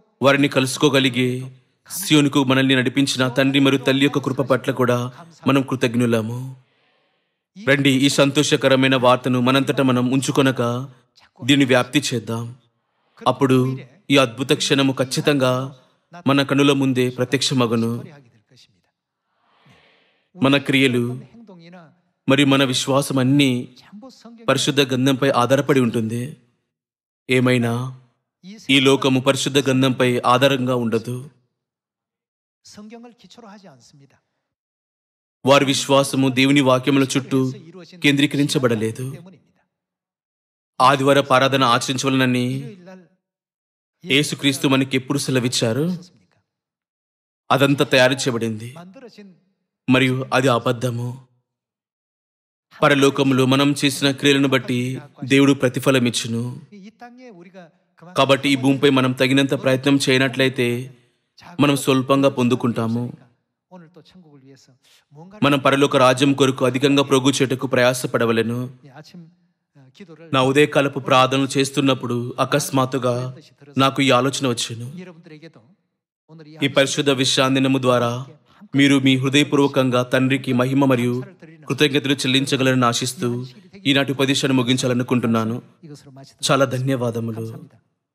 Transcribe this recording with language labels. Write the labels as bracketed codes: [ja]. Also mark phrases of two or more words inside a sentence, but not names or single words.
[te] వారిని కలుసుకోగలిగే సియోనుకు మనల్ని నడిపించిన తండ్రి మరియు తల్లి యొక్క కృప పట్ల కూడా మనం కృతజ్ఞులము. రండి, ఈ సంతోషకరమైన వార్తను మనంతటా మనం ఉంచుకొనక దీన్ని వ్యాప్తి చేద్దాం. అప్పుడు ఈ అద్భుత క్షణము ఖచ్చితంగా మన కనుల ముందే ప్రత్యక్షమగును. [ko] 소리하게 될 것입니다. [te] మన క్రియలు [ko] 행동이나 [te] మరియు మన విశ్వాసం అన్నీ [ko] 전부 성경 [te] పరిశుద్ధ గ్రంథంపై ఆధారపడి ఉంటుంది. ఏమైనా ఈ లోకము పరిశుద్ధ గ్రంథంపై ఆధారంగా ఉండదు. [ko] 성경을 기초로 하지 않습니다. [te] వారి విశ్వాసము దేవుని వాక్యముల చుట్టూ [ko] 이루어진 [te] కేంద్రీకరించబడలేదు. [ko] 때문입니다. [te] ఆదివారపు ఆరాధన ఆచరించవలనని [ko] 일요일 날 [te] యేసుక్రీస్తు మనకి ఎప్పుడు సెలవిచ్చారు? [ko] 예수님과 [te] అదంతా తయారు చేయబడింది [ko] 만들어진 [te] మరియు అది అబద్ధము. పరలోకములో మనం చేసిన క్రియలను బట్టి దేవుడు ప్రతిఫలం ఇచ్చును. [ko] 이 땅에 우리가 그만큼 [te] కాబట్టి ఈ భూమిపై మనం తగినంత ప్రయత్నం చేయనట్లయితే మనం స్వల్పంగా పొందుకుంటాము. [ko] 오늘 또 천국을 위해서 뭔가 [te] మనం పరలోక రాజ్యం కొరకు అధికంగా ప్రోగు చేటకు ప్రయాసపడవలెను. [ko] 아침 기도를 [te] నా ఉదయకాలపు ప్రార్థనలు చేస్తున్నప్పుడు అకస్మాత్తుగా నాకు ఈ ఆలోచన వచ్చాను. [ko] 여러분들에게도 오늘 [te] ఈ పరిశుద్ధ విశ్రాంతినము ద్వారా మీరు మీ హృదయపూర్వకంగా తండ్రికి మహిమ మరియు కృతజ్ఞతలు చెల్లించగలరని ఆశిస్తూ ఈనాటి ఉపదేశాన్ని ముగించాలనుకుంటున్నాను. [ko] 이것으로 마치도록 [te] చాలా ధన్యవాదములు. [ko] 감사합니다.